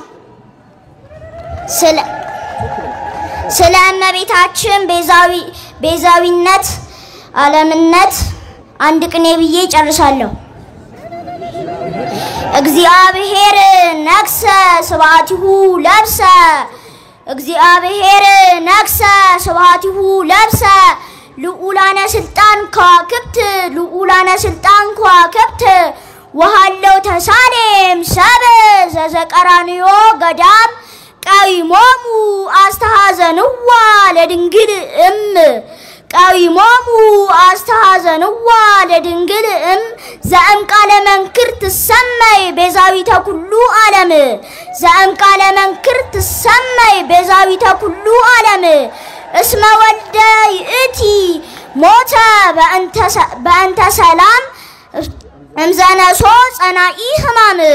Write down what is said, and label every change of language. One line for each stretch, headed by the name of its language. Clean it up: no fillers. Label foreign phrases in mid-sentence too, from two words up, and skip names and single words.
Amharic: ስለ እመቤታችን ቤዛዊነት ዓለምነት አንድ ቅኔ ብዬ ጨርሳለሁ።
Geez: እግዚአብሔር ነክሰ ስብሐቲሁ ለብሰ እግዚአብሔር ነክሰ ስብሐቲሁ ለብሰ ልዑላነ ስልጣን ከዋክብት ወሃለው ተሳሌም ሰብ ዘዘቀራንዮ ገዳም ቀዊሞሙ አስተሐዘንዋ ለድንግል ቀዊሞሙ አስተሐዘንዋ ለድንግል ዘእም ቃለ መንክር ትሰመይ ቤዛዊተ ኩሉ ዓለም ዘእም መንክር ትሰመይ ቤዛዊተ ኩሉ ዓለም እስመ ወልደ ይእቲ ሞተ በእንተ ሰላም እምዘነሶ ጸናኢ ሕማም